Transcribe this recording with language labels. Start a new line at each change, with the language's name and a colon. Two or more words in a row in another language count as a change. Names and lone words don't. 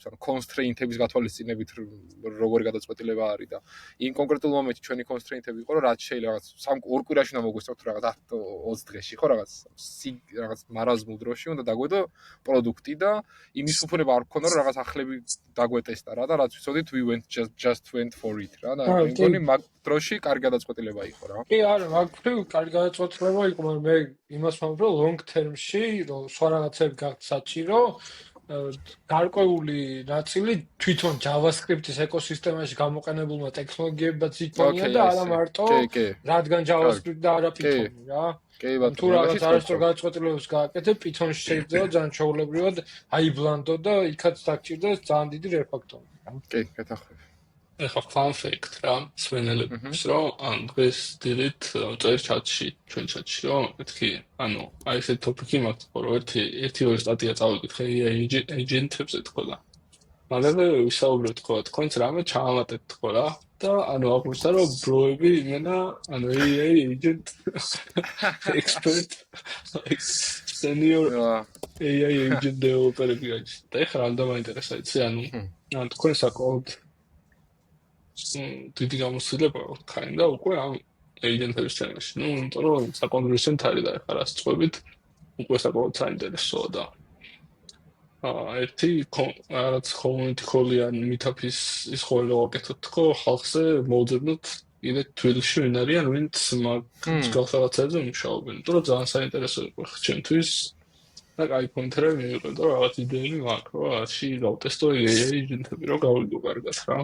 Georgian: ანუ კონსტრეინტების გათვალისწინებით როგორი გადაწყვეტილება არის და იმ კონკრეტულ მომენტში ჩვენი კონსტრეინტები იყო, რომ რაც შეიძლება რაღაც ორ კვირაში უნდა მოგვესწროთ რაღაც 20 დღეში, ხო რაღაც მარაზმულ დროში უნდა დაგვედო პროდუქტი და იმის უფლება არ გქონდა, რომ რაღაც ახლები დაგვეტესტა რა და რაც ვიცოდით
English: we went just went for it
Georgian: რა და მე მგონი მაგ დროში კარგი გადაწყვეტილება იყო რა. კი, არა, მაგ კარგი გადაწყვეტილება იყო, მაგრამ მე იმას ვამბობ, რომ
English: long term-ში,
Georgian: რომ სხვა რაღაცები გაგცაჭირო, გარკვეული ნაწილი თვითონ JavaScript-ის ეკოსისტემაში გამოყენებულმა ტექნოლოგიებად იქონია და არა მარტო რადგან JavaScript და არა Python რა. კი ბატონო, თუ რაღაც არასდროს გადაწყვეტილებებს გააკეთებ, Python-ში შეიძლება ძალიან ჩვეულებრივად აიბლანდო და იქაც დაგჭირდეს ძალიან დიდი refactor. კი, გეთახმები. ეხლა
English: fun fact
Georgian: რა, სვენელებს რომ ან დღეს დილით წერ ჩატში, ჩვენ ჩატში რომ მეთქი, ანუ აი ესე ტოპიკი მაქვს, რომ ერთი ორი სტატია წავიკითხე agent-ებზე თქო და მალევე ვისაუბრეთ თქო, თქვენც რამე ჩაამატეთ თქო რა და ანუ აღვნიშნა რომ ბროები იმენა ანუ
English: AI agent expert senior AI agent developer-ები
Georgian: არის და ეხლა რამ დამაინტერესა იცი ანუ თქვენ საკმაოდ დიდი გამოცდილება ქაინდა უკვე ამ agent-ების ჩანაში. ნუ იმიტომ რომ საკონტროლო არის და ეხლა რას წყვებით უკვე საკმაოდ საინტერესოა და ერთი რაღაც
English: community call-ი
Georgian: ან meetup-ის ის ხოლმე ვაკეთოთ თქო ხალხზე მოვძებნოთ იდე თბილისში ვინ არიან ვინც მაგ რაღაცებზე მუშაობენ. იმიტომ რომ ძალიან საინტერესო იყო ჩემთვის და კაი პოინტერი მიიღო და რაღაც იდეები მაქვს რომ რაში გავტესტო agent-ები რომ გავიგო კარგად რა.